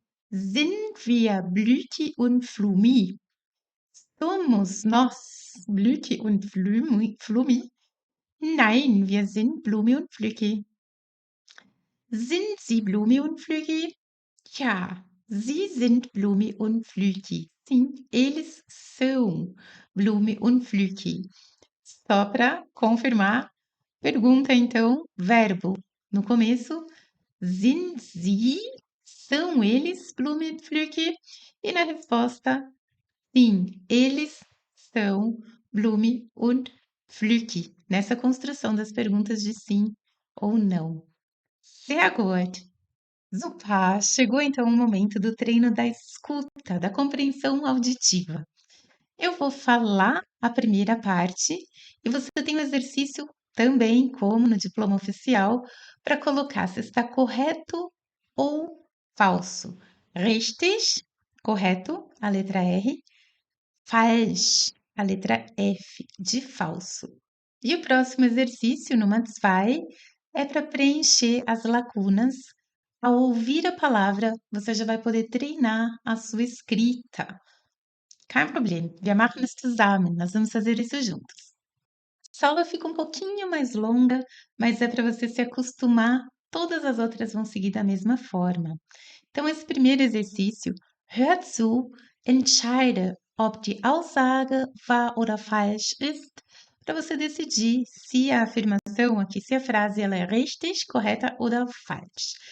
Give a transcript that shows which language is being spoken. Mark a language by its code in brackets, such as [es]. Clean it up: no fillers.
[de] Sind wir Blüki und Flumi? [pt] Somos nós [de] Blüki und Flumi? Nein, wir sind Blumi und Flüki. Sind Sie Blumi und Flüki? Ja, Sie sind Blumi und Flüki. [pt] Sim, eles são Blumi und Flüki. Só para confirmar, pergunta então, verbo. No começo, sind Sie, são eles Blumi und Flüki? E na resposta, sim, eles são Blumi und Flüki. Nessa construção das perguntas de sim ou não. [de] Sehr gut. Super! [pt] Chegou então o momento do treino da escuta, da compreensão auditiva. Eu vou falar a primeira parte e você tem o exercício também, como no diploma oficial, para colocar se está correto ou falso. Richtig, correto, a letra R. Falsch, a letra F, de falso. E o próximo exercício, numa 2, é para preencher as lacunas. Ao ouvir a palavra, você já vai poder treinar a sua escrita. [de] Kein Problem, wir machen es zusammen. [pt] Nós vamos fazer isso juntos. A aula fica um pouquinho mais longa, mas é para você se acostumar. Todas as outras vão seguir da mesma forma. Então, esse primeiro exercício, [de] hör zu, entscheide, ob die Aussage wahr oder falsch ist, [pt] para você decidir se a afirmação aqui, se a frase ela é richtig, correta ou falsch.